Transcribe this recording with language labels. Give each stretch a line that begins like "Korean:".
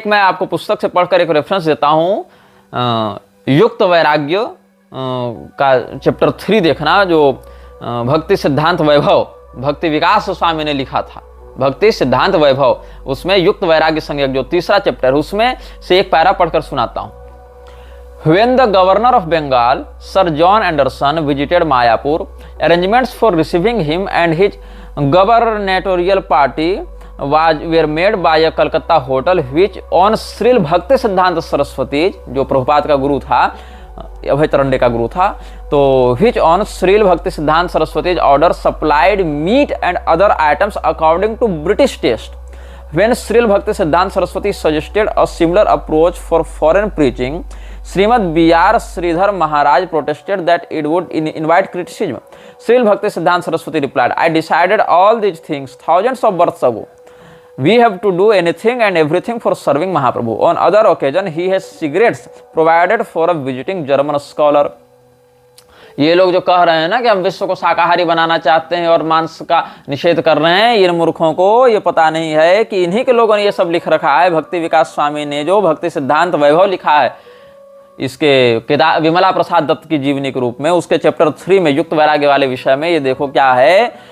Hindi: एक मैं आपको पुस्तक से पढ़कर एक रेफरेंस देता हूं, युक्त वैराग्य का चैप्टर 3 देखना, जो भक्ति सिद्धांत वैभव भक्ति विकास स्वामी ने लिखा था, भक्ति सिद्धांत वैभव। उसमें युक्त वैराग्य संज्ञक जो तीसरा चैप्टर, उसमें से एक पैरा पढ़कर सुनाता हूं।
English: When the governor of Bengal, Sir John Anderson, visited Mayapur, arrangements for receiving him and his gubernatorial party were made by a Calcutta hotel which on Sril Bhakti Siddhanta Saraswati,
Hindi: जो प्रभुपाद का गुरु था, अभय तरंडे का गुरु था, तो
English: which on Sril Bhakti Siddhanta Saraswati's order supplied meat and other items according to British taste. When Sril Bhakti Siddhanta Saraswati suggested a similar approach for foreign preaching, Srimad B.R. Sridhar Maharaj protested that it would invite criticism. Sril Bhakti Siddhanta Saraswati replied, I decided all these things thousands of births ago. We have to do anything and everything for serving Mahaprabhu. On other occasion, he has cigarettes provided for a visiting German scholar.
Hindi: ये लोग जो कह रहे हैं ना कि हम विश्व को शाकाहारी बनाना चाहते हैं और मांस का निषेध कर रहे हैं, इन मूर्खों को ये पता नहीं है कि इन्हीं के लोगों ने ये सब लिख रखा है। भक्ति विकास स्वामी ने जो भक्ति सिद्धांत वैभव लिखा है, इसके किताब विमला प्रसाद दत्त की जीवनी के रूप में, उसके चैप्टर 3 में युक्त वैराग्य वाले विषय में ये देखो क्या है।